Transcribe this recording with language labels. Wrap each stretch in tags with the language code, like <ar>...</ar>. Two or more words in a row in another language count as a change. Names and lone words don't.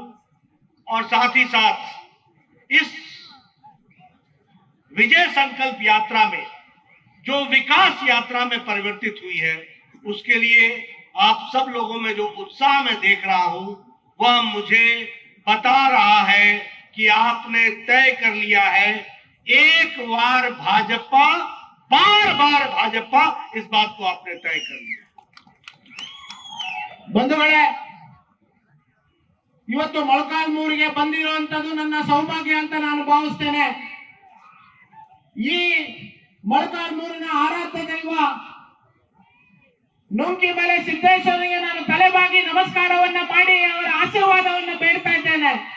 <hi>और साथ ही साथ इस विजय संकल्प यात्रा में जो विकास यात्रा में परिवर्तित हुई है, उसके लिए आप सब लोगों में जो उत्साह मैं देख रहा हूं, वह मुझे बता रहा है कि आपने तय कर लिया है एक बार भाजपा, बार बार भाजपा, इस बात को आपने तय कर लिया।</hi> <kn>ಬಂಧುಗಳೇ, ಇವತ್ತು ಮೊಳಕಾಲ್ಮೂರಿಗೆ ಬಂದಿರುವಂತದ್ದು ನನ್ನ ಸೌಭಾಗ್ಯ ಅಂತ ನಾನು ಭಾವಿಸ್ತೇನೆ। ಈ ಮೊಳಕಾಲ್ಮೂರಿನ ಆರಾಧ್ಯ ದೈವ ನುಂಕಿ ಮಲೆ ಸಿದ್ದೇಶ್ವರಿಗೆ ನಾನು ತಲೆಬಾಗಿ ನಮಸ್ಕಾರವನ್ನ ಮಾಡಿ ಅವರ ಆಶೀರ್ವಾದವನ್ನು ಬೇಡ್ತಾ ಇದ್ದೇನೆ।</kn>